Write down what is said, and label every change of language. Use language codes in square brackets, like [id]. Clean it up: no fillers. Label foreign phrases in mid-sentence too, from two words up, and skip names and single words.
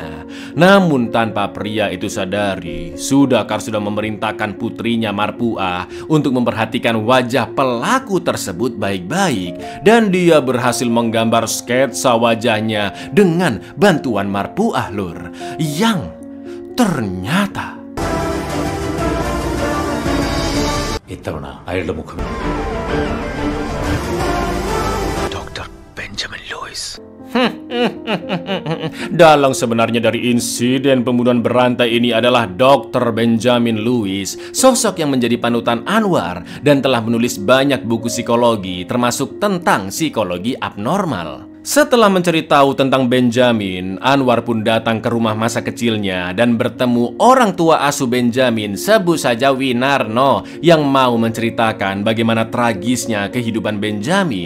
[id] Namun tanpa pria itu sadari, Sudakar sudah memerintahkan putrinya Marpuah untuk memperhatikan wajah pelaku tersebut baik-baik. Dan dia berhasil menggambar sketsa wajahnya dengan bantuan Marpuah lur. Yang ternyata [ml] ഇത്തവണ അയാളുടെ മുഖം ഡോക്ടർ ബെഞ്ചമിൻ ലൂയിസ്. [id] Dalang sebenarnya dari insiden pembunuhan berantai ini adalah Dr. Benjamin Lewis, sosok yang menjadi panutan Anwar dan telah menulis banyak buku psikologi, termasuk tentang psikologi abnormal. Setelah mencari tahu tentang Benjamin, Anwar pun datang ke rumah masa kecilnya dan bertemu orang tua asuh Benjamin, sebut saja Winarno, yang mau menceritakan bagaimana tragisnya kehidupan Benjamin.